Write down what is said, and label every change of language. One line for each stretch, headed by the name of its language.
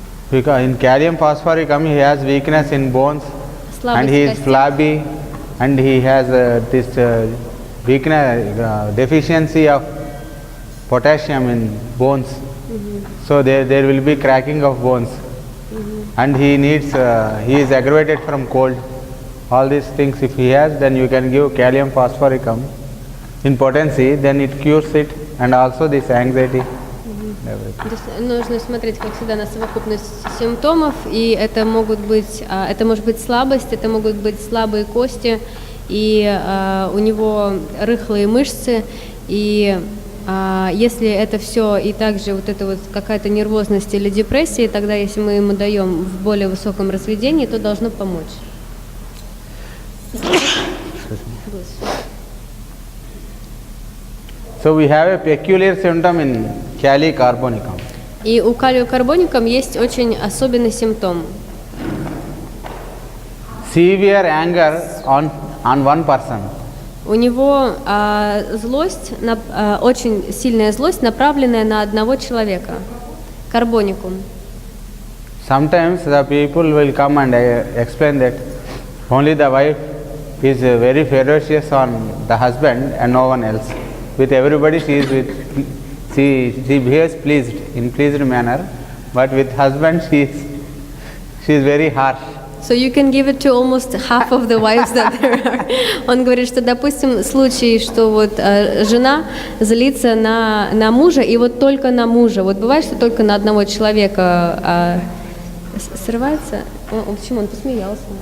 English: Because in calcium phosphoricum he has weakness in bones, and he is flabby, and he has this weakness, deficiency of potassium in bones. So there will be cracking of bones, and he is aggravated from cold. All these things if he has, then you can give calcium phosphoricum in potency, then it cures it, and also this anxiety. Everything.
Russian: То есть нужно смотреть, как всегда, на совокупность симптомов, и это может быть слабость, это могут быть слабые кости, и у него рыхлые мышцы, и если это все и также вот это вот какая-то нервозность или депрессия, тогда если мы ему даем в более высоком разведении, то должно помочь.
English: So we have a peculiar symptom in kali carbonicum.
Russian: И у калиокарбоникум есть очень особенный симптом.
English: Severe anger on one person.
Russian: У него злость, очень сильная злость, направленная на одного человека. Карбоникум.
English: Sometimes the people will come and explain that only the wife is very ferocious on the husband and no one else. With everybody she behaves in pleased manner, but with husband she is very harsh. So you can give it to almost half of the wives that there are.
Russian: Он говорит, что, допустим, случай, что вот жена злится на мужа, и вот только на мужа. Вот бывает, что только на одного человека срывается. Почему? Он посмеялся.